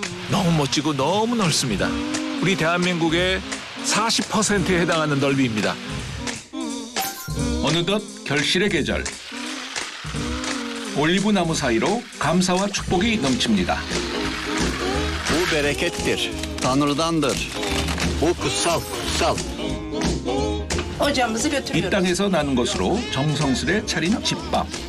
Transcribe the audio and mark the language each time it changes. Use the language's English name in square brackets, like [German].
[Korean] 너무 멋지고 너무 넓습니다. 우리 대한민국의 40%에 해당하는 넓이입니다. 어느덧 결실의 계절. 올리브 나무 사이로 감사와 축복이 넘칩니다. [Turkish] Bu berekettir, Tanrı'dandır. Bu kutsal, kutsal. ocağımızı [Korean] 이 [Turkish] götürüyoruz. [Korean] 땅에서 나는 것으로 정성스레 차린 집밥.